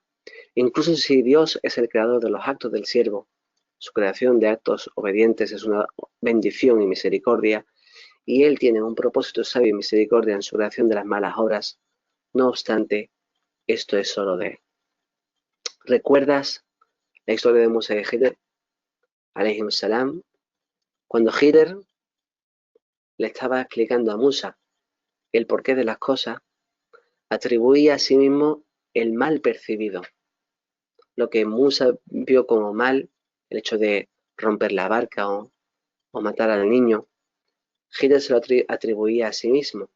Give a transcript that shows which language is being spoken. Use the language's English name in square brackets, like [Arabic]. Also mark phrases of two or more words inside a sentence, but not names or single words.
[Spanish] Incluso si Dios es el creador de los actos del siervo, su creación de actos obedientes es una bendición y misericordia, y Él tiene un propósito sabio y misericordia en su creación de las malas obras. No obstante, esto es solo de Él. ¿Recuerdas la historia de Musa y Khidr, [Arabic] عليهم السلام? [Spanish] Cuando Khidr le estaba explicando a Musa el porqué de las cosas, atribuía a sí mismo el mal percibido. Lo que Musa vio como mal, el hecho de romper la barca o matar al niño, Khidr se lo atribuía a sí mismo.